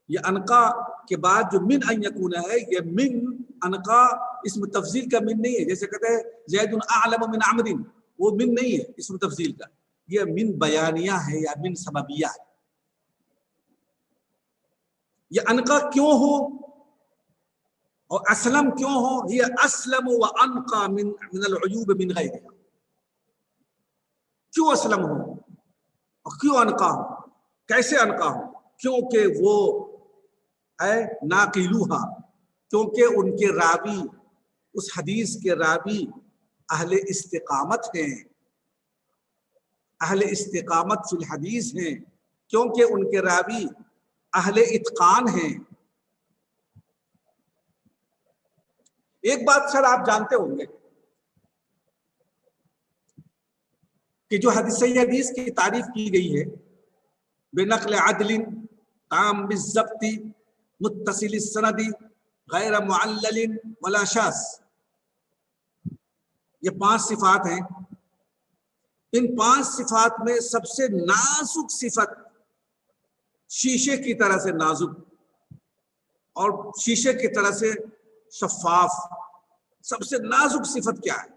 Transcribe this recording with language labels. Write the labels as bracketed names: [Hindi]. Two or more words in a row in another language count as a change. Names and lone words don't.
[Urdu] یہ انقا کے بعد جو [Arabic] من ان یکون [Urdu] ہے، یہ من انقا اسم تفضیل کا من نہیں ہے، جیسے کہتے ہیں [Arabic] زید اعلم من عمر، [Urdu] وہ من نہیں ہے اسم تفضیل کا، یہ من بیانیہ ہے یا من سببیہ ہے۔ یہ انقا کیوں ہو اور اسلم کیوں ہو، یہ [Arabic] اسلم و انقا من العیوب من غیرها، [Urdu] کیوں اسلم ہو اور کیوں انقا ہو، کیسے انقا ہو؟ کیونکہ وہ ناقلوہا، کیونکہ ان کے راوی، اس حدیث کے راوی اہل استقامت ہیں، اہل استقامت [Arabic] فی الحدیث [Urdu] ہیں، کیونکہ ان کے راوی اہل اتقان ہیں۔ ایک بات سر آپ جانتے ہوں گے کہ جو صحیح حدیث کی تعریف کی گئی ہے [Arabic] بنقل عدل تام بالضبط متصل السند غیر معلل ولا شاذ، [Urdu] یہ 5 صفات ہیں۔ ان 5 صفات میں سب سے نازک صفت شیشے کی طرح سے نازک اور شیشے کی طرح سے شفاف، سب سے نازک صفت کیا ہے؟